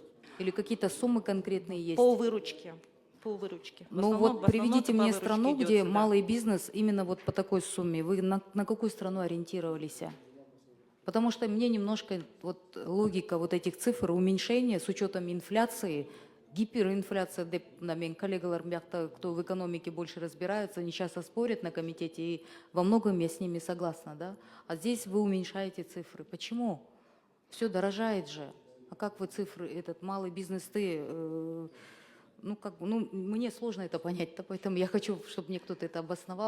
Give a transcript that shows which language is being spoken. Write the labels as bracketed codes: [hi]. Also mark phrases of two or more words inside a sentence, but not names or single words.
[ru] Или какие-то суммы конкретные есть? По выручке. По выручке. Ну вот приведите мне страну, где малый бизнес именно вот по такой сумме. Вы на какую страну ориентировались? Потому что мне немножко вот логика вот этих цифр, уменьшения с учетом инфляции, [ky] гиперинфляция, мен коллегалар, [ru] кто в экономике больше разбираются, они часто спорят на комитете, и во многом я с ними согласна, да? А здесь вы уменьшаете цифры. Почему? Все дорожает же. А как вы цифры, этот малый бизнес, мне сложно это понять, поэтому я хочу, чтобы мне кто-то это обосновал.